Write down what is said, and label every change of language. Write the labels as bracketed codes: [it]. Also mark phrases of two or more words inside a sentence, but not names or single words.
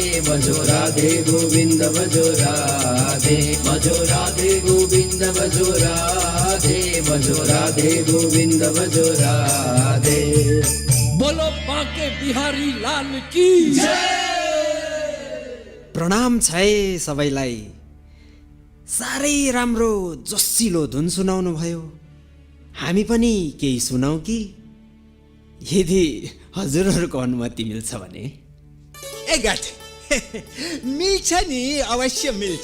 [hi] भजो राधे गोविंद भजो राधे भजो राधे गोविंद भजो राधे भजो राधे गोविंद भजो राधे। बोलो बांके बिहारी लाल की [ne] प्रणाम छ है सबैलाई। साह्रै राम्रो जोसिलो धुन सुनाउनु भयो। हामी पनि केही सुनाऊ कि, यदि हजुरहरूको अनुमति मिल्छ भने। गठ मिल्छ नि, अवश्य मिल्छ।